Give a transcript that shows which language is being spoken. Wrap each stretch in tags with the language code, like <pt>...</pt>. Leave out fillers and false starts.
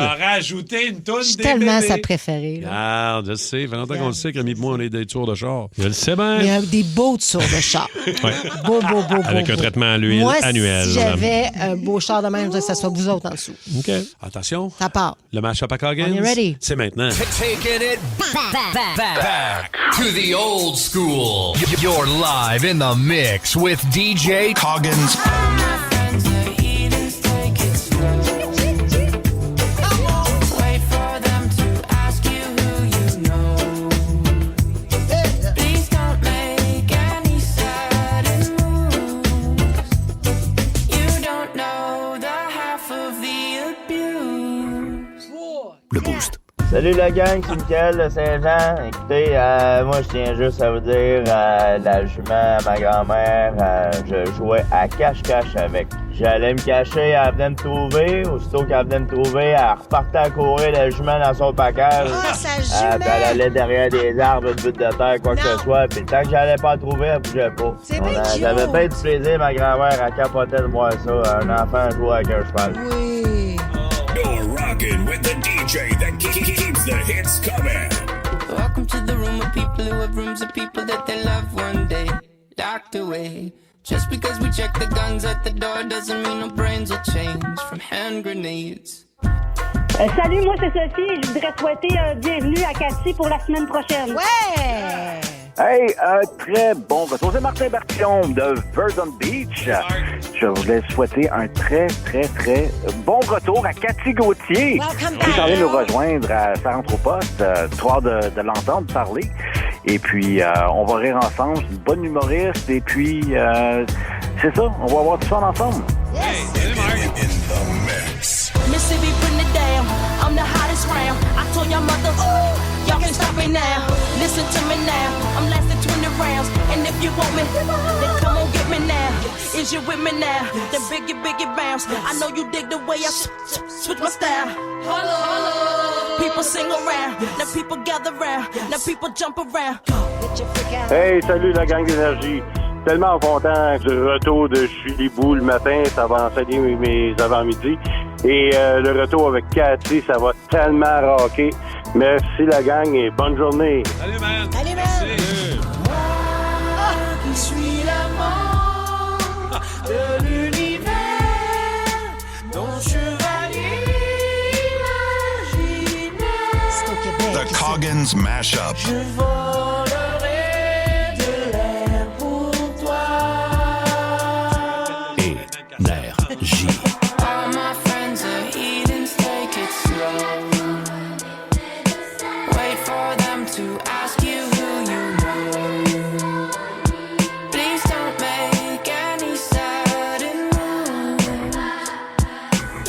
<fr>Il a rajouté une toune C'est des tellement bébés. sa préférée. là. Ah, je sais. Ça fait longtemps qu'on le sait que Rémi et moi, on est des tours de char. Je le sais bien. Il y a des beaux tours de char. Ouais. Beau. Avec un traitement à l'huile Moi, annuel. si j'avais un beau char de même, je voudrais que ça soit vous autres en dessous. OK. Attention. Ça part. Le mashup à Coggins. On est ready. C'est maintenant.</fr> <en>Taking it back to the old school. You're live in the mix with DJ Coggins.</en> <fr>Le Boost. Salut la gang, c'est Mickaël de Saint-Jean. Écoutez, moi je tiens juste à vous dire, la jument à ma grand-mère, je jouais à cache-cache avec. J'allais me cacher, elle venait me trouver. Aussitôt qu'elle venait me trouver, elle repartait à courir la jument dans son package. Ah, sa jument! Puis elle allait derrière des arbres, une butte de terre, quoi que ce soit. Puis le temps que j'allais pas la trouver, elle bougeait pas. C'est bien cute. J'avais bien du plaisir, ma grand-mère, elle capotait de voir ça. Un enfant jouer avec un cheval. Oui.</fr> <en>You're rocking with the DJ that keeps the hits coming. Welcome to the room of people who have rooms of people that they love one day locked away. Just because we check the guns at the door doesn't mean no brains will change from hand grenades</en> <fr>Salut, moi c'est Sophie et je voudrais souhaiter bienvenue à Cathy pour la semaine prochaine. Ouais! Hey, très bon retour. C'est Martin Bertillon de Verdun Beach. Je voulais souhaiter un très, très, très bon retour à Cathy Gauthier, qui est en train de nous rejoindre à sa rentre au poste. Trop hâte de l'entendre parler. Et puis, on va rire ensemble. C'est une bonne humoriste. Et puis, c'est ça, on va avoir du fun ensemble.</fr> <en>Mississippi, bring it down. I'm the hottest round. I told your mother, ooh, y'all can stop it now. Listen to me now. I'm lasting 20 rounds. And if you want me, then come on get me now. Is you with me now? Then biggie, biggie bounce. I know you dig the way I switch my style. Hello. People sing around. Now people gather round. Now people jump around.</en> <fr>Hey, salut la gang d'énergie. Tellement content du retour de Chulibou le matin, ça va enseigner mes avant-midi. Et le retour avec Cathy, ça va tellement rocker. Merci la gang et bonne journée. Salut, man. Salut, man. Salut. Moi qui suis l'amant de l'univers, ton chevalier imaginaire.</fr> <en>The Coggins Mashup.</en> <fr>Je volerai de l'air pour toi. Énergie.</fr> <en>All my friends are heathens, take it slow. Wait for them to ask you who you know. Please don't make any sudden moves.</en>